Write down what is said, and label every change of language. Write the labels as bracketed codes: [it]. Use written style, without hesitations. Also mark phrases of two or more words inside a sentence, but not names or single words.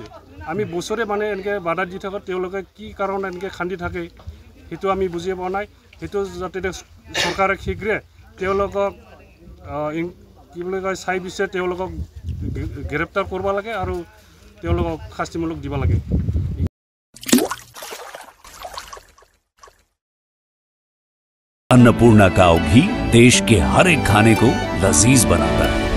[as] আমি বছৰে মানে এনেকৈ বাধা দি থাকোঁ তেওঁলোকে কি কাৰণ এনেকৈ খান্দি থাকে সেইটো আমি বুজি পোৱা নাই। সেইটো যাতে চৰকাৰে শীঘ্ৰে তেওঁলোকক কি বুলি কয় চাই পিছে তেওঁলোকক গ্ৰেপ্তাৰ কৰিব লাগে আৰু তেওঁলোকক শাস্তিমূলক দিব লাগে। [hi] अन्नपूर्णा काव घी देश के हर एक खाने को लजीज बनाता है।